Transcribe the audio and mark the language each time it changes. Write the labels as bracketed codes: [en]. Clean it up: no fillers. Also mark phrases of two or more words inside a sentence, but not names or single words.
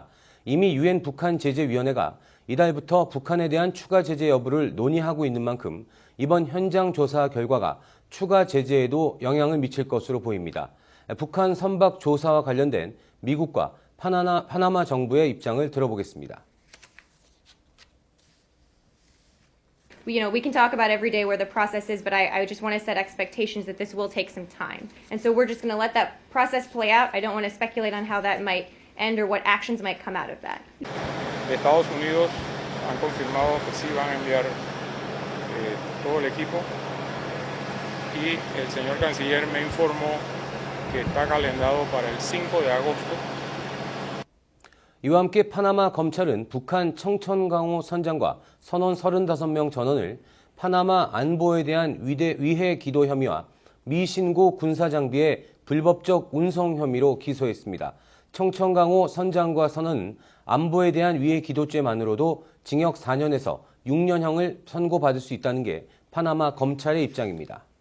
[ko] 이미 유엔 북한 제재위원회가 이달부터 북한에 대한 추가 제재 여부를 논의하고 있는 만큼 이번 현장 조사 결과가 추가 제재에도 영향을 미칠 것으로 보입니다. 북한 선박 조사와 관련된 미국과 파나마 정부의 입장을 들어보겠습니다. [en] We can talk about every day where the process is, but I just want to set expectations that this will take some time. And so we're just going to let that process play out. I don't want to speculate on how that might end or what actions might come out of that. [es] Estados Unidos han confirmado que sí van a enviar todo el equipo y el señor canciller me informó que está calendado para el 5 de agosto. [ko] 이와 함께 파나마 검찰은 북한 청천강호 선장과 선원 35명 전원을 파나마 안보에 대한 위해 기도 혐의와 미신고 군사장비의 불법적 운송 혐의로 기소했습니다. 청천강호 선장과 선원은 안보에 대한 위해 기도죄만으로도 징역 4년에서 6년형을 선고받을 수 있다는 게 파나마 검찰의 입장입니다.